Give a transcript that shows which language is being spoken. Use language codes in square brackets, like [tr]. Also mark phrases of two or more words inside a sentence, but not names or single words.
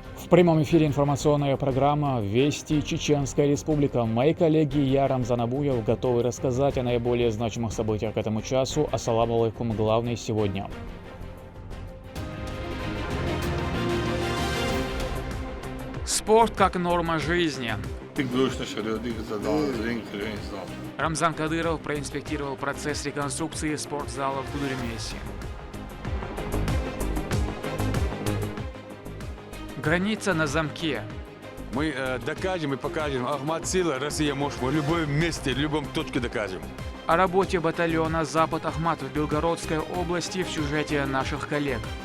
[ru] прямом эфире информационная программа «Вести Чеченская Республика». Мои коллеги и я, Рамзан Абуев, готовы рассказать о наиболее значимых событиях к этому часу. [ar] السلام عليكم, [ru] главное сегодня. Спорт как норма жизни. Рамзан Кадыров проинспектировал процесс реконструкции спортзала в Гудермесе. Граница на замке. Мы докажем и покажем. Ахмат сила, Россия может. В любом месте, в любом точке докажем. О работе батальона «Запад Ахмат» в Белгородской области в сюжете наших коллег.